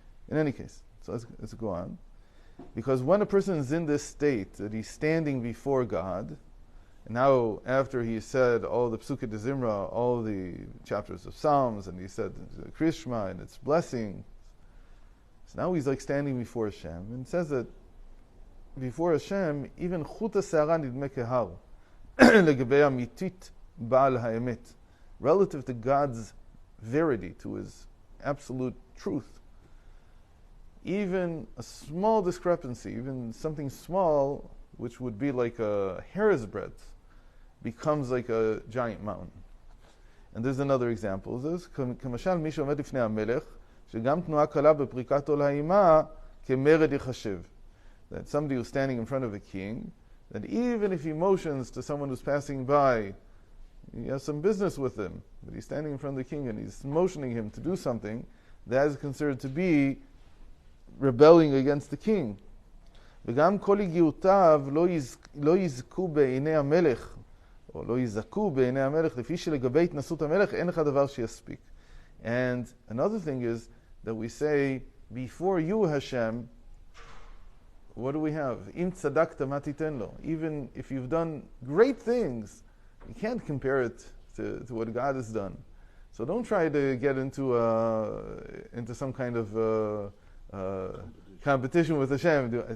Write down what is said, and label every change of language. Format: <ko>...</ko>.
<en>In any case, so let's go on. Because when a person is in this state, that he's standing before God, and now after he said all the Psukei de Zimra, all the chapters of Psalms, and he said Krishma and its blessing, so now he's like standing before Hashem, and it says that before Hashem, even</en> <he>chuta se'ara nidme kehar, legabei amitit ba'al ha'emet,</he> <en>relative to God's verity, to His absolute truth. Even a small discrepancy, even something small, which would be like a hair's breadth, becomes like a giant mountain. And there's another example of this.</en> <he>כמשל מי שעומד לפני המלך, שגם תנועה קלה בפריקת עול האימה, כמרד יחשב.</he> <en>That somebody who's standing in front of a king, that even if he motions to someone who's passing by, he has some business with him, but he's standing in front of the king and he's motioning him to do something, that is considered to be rebelling against the king.</en> <he>וגם כל הגיעותיו לא יזכו בעיני המלך, או לא יזכו בעיני המלך, לפי שלגבי התנסות המלך אין לך דבר שיספיק.</he> <en>And another thing is that we say, before you, Hashem, what do we have?</en> <he>Im tzadakta ma titen lo.</he> <en>Even if you've done great things, you can't compare it to what God has done. So don't try to get into some kind of competition with Hashem.</en>